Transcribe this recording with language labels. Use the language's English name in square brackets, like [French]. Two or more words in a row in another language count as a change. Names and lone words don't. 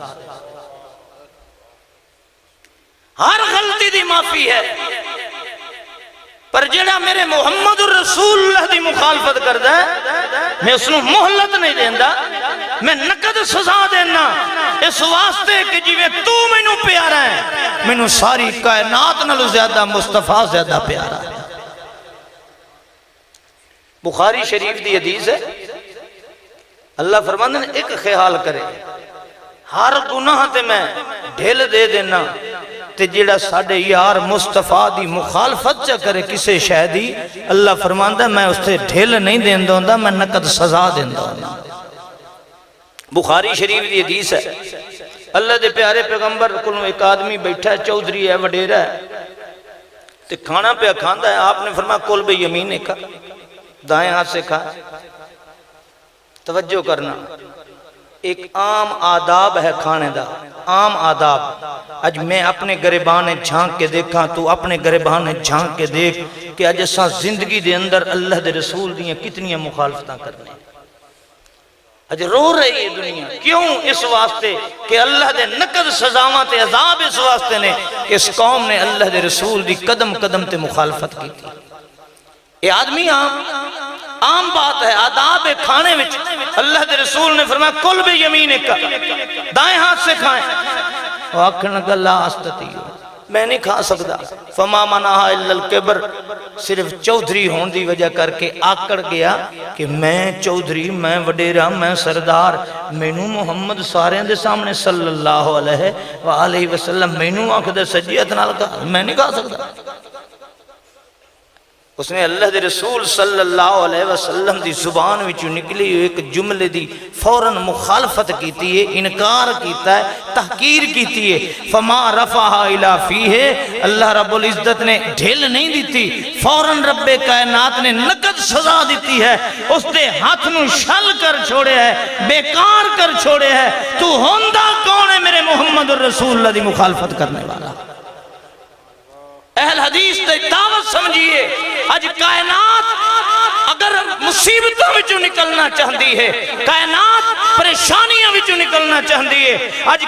[Punjabi] ہر غلطی دی معافی ہے پر جڑا میرے محمد الرسول اللہ دی مخالفت کردا ہے میں اس نو مہلت نہیں دیندا میں نقد سزا دینا اس واسطے کہ جی تو مینوں پیارا ہے مینوں ساری کائنات نالوں زیادہ مصطفیٰ زیادہ پیارا ہے بخاری شریف دی حدیث ہے اللہ فرماندے نے ایک خیال کرے ہر گناہ تے میں ڈھیل دے دینا تے جیڑا ساڑھے یار مصطفیٰ دی مخالفت چا کرے کسے شہدی اللہ فرماندہ میں اس تے ڈھیل نہیں دین دوندا میں نقد سزا دین دوندا بخاری شریف دی حدیث ہے اللہ دے پیارے پیغمبر کو ایک آدمی بیٹھا ہے، چودھری ہے، وڈیرا ہے، تے کھانا پہ کھاندا ہے، آپ نے فرمایا [Arabic] کل بے یمین کا، [Urdu] دائیں ہاتھ سے کھا۔ [Punjabi] توجہ کرنا، ایک عام آداب ہے کھانے دا، عام آداب۔ اج میں اپنے گریبان جھانک کے دیکھاں، تو اپنے گریبان جھانک کے دیکھ کہ اج اساں زندگی دے اندر اللہ دے رسول دیاں کتنی مخالفتاں کرنے، اج رو رہی ہے دنیا۔ کیوں؟ اس واسطے کہ اللہ دے نقد سزاواں تے عذاب اس واسطے نے کہ اس قوم نے اللہ دے رسول دی قدم قدم تے مخالفت کی تھی۔ یہ آدمی عام بات ہے، آداب کھانے وچ اللہ دے رسول نے فرمایا [Arabic] کل بے یمین کا، [Urdu] دائیں ہاتھ سے کھائیں۔ [Punjabi] وہ آکھن لگا [Arabic] لا استطیع، [Punjabi] میں نہیں کھا سکتا۔ [Arabic] فما منعہا الا الکبر، [Punjabi] صرف چودھری ہون دی وجہ کر کے آکڑ گیا کہ میں چودھری، میں وڈیرا، میں سردار، مینوں محمد سارے دے سامنے صلی اللہ علیہ وآلہ وسلم مینوں آکھدے سجیت نال کھا، میں نہیں کھا سکتا۔ اس نے اللہ دے رسول صلی اللہ علیہ وسلم دی زبان وچ نکلی ایک جملے دی فوراً مخالفت کیتی ہے، انکار کیتا ہے، تحقیر کیتی ہے۔ [Arabic] فما رفعها الى فیہ، [Punjabi] اللہ رب العزت نے ڈھیل نہیں دیتی، فوراً رب کائنات نے نقد سزا دیتی ہے، اس دے ہاتھ نو شل کر چھوڑے ہے، بیکار کر چھوڑے ہے۔ تو ہوندا کون ہے میرے محمد الرسول اللہ دی مخالفت کرنے والا؟ اہل حدیث تے دعوت سمجھئے، آج کائنات اگر مصیبتوں وچوں نکلنا چاہتی ہے، کائنات پریشانیاں وچوں نکلنا چاہتی ہے، آج